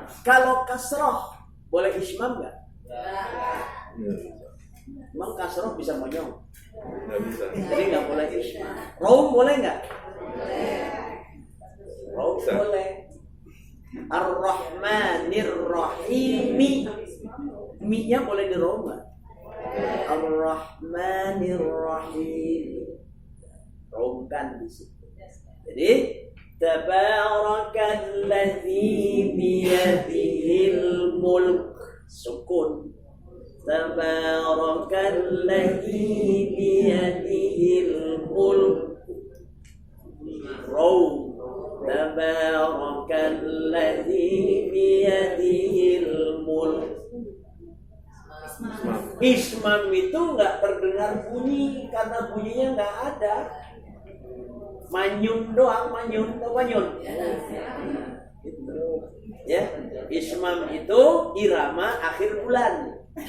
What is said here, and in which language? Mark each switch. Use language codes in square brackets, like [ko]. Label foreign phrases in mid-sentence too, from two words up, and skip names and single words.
[id] Kalau kasrah boleh ismam enggak? Emang kasrah bisa monyong? Nggak bisa. Jadi nggak boleh ismam. Raum boleh nggak? Raum boleh. [ar] الرحمن الرحيم. [id] Mi-nya boleh di raum nggak? [ar] الرحمن الرحيم. [id] Raumkan di situ. [ar] Jadi تبارك الذي بيده الملك. [id] Sukun. [ar] تبارك الذي بيده الملك. Raum. تبارك الذي بيده الملك. [id] Ismam itu nggak terdengar bunyi karena bunyinya nggak ada. Manyun doang, manyun. Gitu. Ya, ismam itu irama akhir bulan.